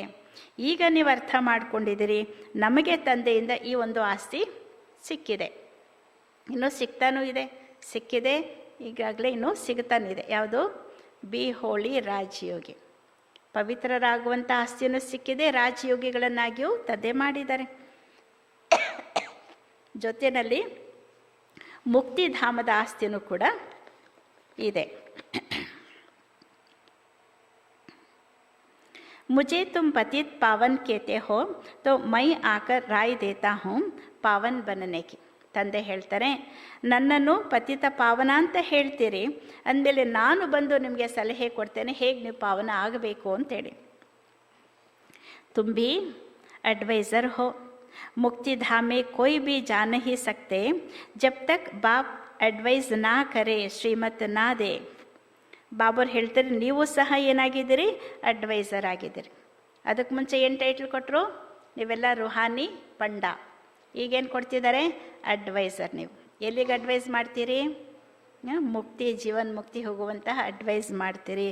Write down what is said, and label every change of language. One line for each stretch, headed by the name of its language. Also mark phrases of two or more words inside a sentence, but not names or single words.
Kannada: ಈಗ ನೀವು ಅರ್ಥ ಮಾಡ್ಕೊಂಡಿದ್ದೀರಿ, ನಮಗೆ ತಂದೆಯಿಂದ ಈ ಒಂದು ಆಸ್ತಿ ಸಿಕ್ಕಿದೆ, ಇನ್ನೂ ಸಿಗ್ತಾನೂ ಇದೆ, ಸಿಕ್ಕಿದೆ, ಈಗಾಗಲೇ ಇನ್ನೂ ಸಿಗ್ತಾನೂ ಇದೆ. ಯಾವುದು?
English: be holy
Kannada: ರಾಜಯೋಗಿ. ಪವಿತ್ರರಾಗುವಂಥ ಆಸ್ತಿಯನ್ನು ಸಿಕ್ಕಿದೆ, ರಾಜಯೋಗಿಗಳನ್ನಾಗಿಯೂ ತಂದೆ ಮಾಡಿದ್ದಾರೆ. ಜೊತೆಯಲ್ಲಿ ಮುಕ್ತಿಧಾಮದ ಆಸ್ತಿನೂ ಕೂಡ ಇದೆ.
Hindi: मुझे तुम पतित पावन कहते हो तो मैं आकर राय देता हूँ पावन बनने की.
Kannada: ತಂದೆ ಹೇಳ್ತಾರೆ, ನನ್ನನ್ನು
Hindi: पतित पावन
Kannada: ಅಂತ ಹೇಳ್ತೀರಿ, ಅಂದಮೇಲೆ ನಾನು ಬಂದು ನಿಮಗೆ ಸಲಹೆ ಕೊಡ್ತೇನೆ ಹೇಗೆ ನೀವು ಪಾವನ ಆಗಬೇಕು ಅಂತೇಳಿ.
Hindi: तुम भी एडवाइज़र हो, मुक्तिधाम में कोई भी जा नहीं सकते जब तक बाप एडवाइस ना करे, श्रीमत ना दे.
Kannada: ಬಾಬರ್ ಹೇಳ್ತಾರೆ, ನೀವು ಸಹ ಏನಾಗಿದ್ದೀರಿ, ಅಡ್ವೈಸರ್ ಆಗಿದ್ದೀರಿ. ಅದಕ್ಕೆ ಮುಂಚೆ ಏನು ಟೈಟ್ಲ್ ಕೊಟ್ಟರು, ನೀವೆಲ್ಲ
Hindi: रूहानी पंडा.
Kannada: ಈಗೇನು ಕೊಡ್ತಿದ್ದಾರೆ, ಅಡ್ವೈಸರ್. ನೀವು ಎಲ್ಲಿಗೆ ಅಡ್ವೈಸ್ ಮಾಡ್ತೀರಿ, ಮುಕ್ತಿ,
Hindi: जीवन मुक्ति
Kannada: ಹೋಗುವಂತಹ ಅಡ್ವೈಸ್ ಮಾಡ್ತೀರಿ.